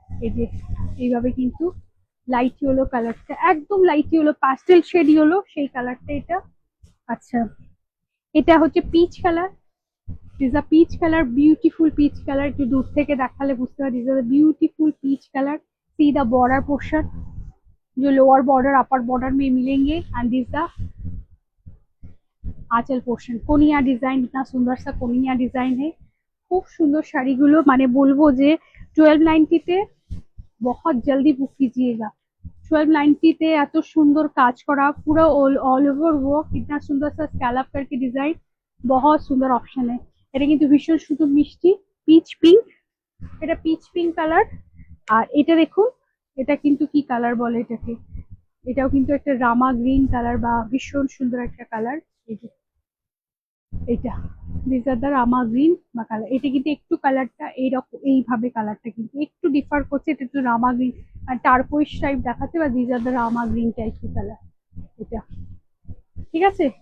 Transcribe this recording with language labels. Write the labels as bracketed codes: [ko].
[bn] এই যে এইভাবে কিন্তু লাইট ইয়েলো কালারটা, একদম light yellow pastel shade yellow, সেই কালারটা এটা। আচ্ছা, এটা হচ্ছে peach colour, [en] this a peach colour, beautiful peach colour, [bn] একটু দূর থেকে দেখালে বুঝতে পারি, [en] This a beautiful peach colour. [hi] See the border portion, जो लोअर बॉर्डर अपर बॉर्डर में मिलेंगे, and this the Aanchal portion, cornea design, इतना सुंदर सा कोनिया डिजाइन है। [bn] খুব সুন্দর শাড়িগুলো, মানে বলবো যে 1290 তে [hi] बहुत जल्दी बुक कीजिएगा। [bn] 1290 তে এত সুন্দর কাজ করা, পুরো [hi] ऑल ओवर वर्क, इतना सुंदर सा स्कैलप करके डिजाइन, बहुत सुंदर ऑप्शन है। [bn] এটা কিন্তু ভীষণ সুন্দর মিষ্টি পিচ পিঙ্ক, এটা পিচ পিঙ্ক কালার। আর এটা দেখুন, এটা কিন্তু কি কালার বলে এটাকে, এটাও কিন্তু একটা রামা গ্রিন কালার, বা ভীষণ সুন্দর একটা কালার। এই যে এটা [en] this are the rama green বা colour, [bn] এটা কিন্তু একটু কালারটা এইরকম, এইভাবে কালারটা কিন্তু একটু ডিফার করছে, এটা একটু রামা গ্রিন আর টার্কোইশ টাইপ দেখাচ্ছে, বা this আর the Rama green টাইপের কালার এটা, ঠিক আছে।